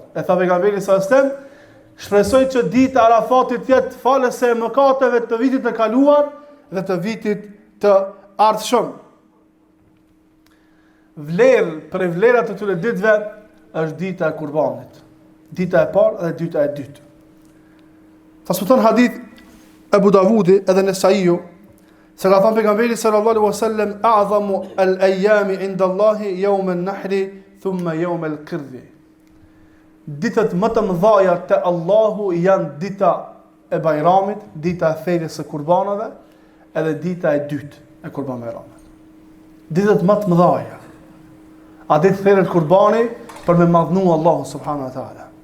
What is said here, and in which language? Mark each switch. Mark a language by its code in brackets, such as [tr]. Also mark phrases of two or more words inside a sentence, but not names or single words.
[sq] E tha pejgamberi sa stem, shpresoj që dita e Arafatit të jetë falëse e mëkateve të vitit të kaluar dhe të vitit të ardhshëm. Vlerë për vlerat të këtyre ditëve është dita e kurbanit. Dita e parë dhe dita e dytë. Transmeton hadith Abu Davudi edhe Nesaiu, se ka thënë pejgamberi [ar] صلى الله عليه وسلم, أعظم الأيام عند الله يوم النحر ثم يوم القر. [sq] Ditët më të mëdha te Allahu janë dita e Bajramit, dita e thirrjes së kurbanave, edhe dita e dytë e kurban Bajramit. Ditët më të mëdha. A ditë thirrjet kurbani për me madhnu Allahu [ar] سبحانه وتعالى.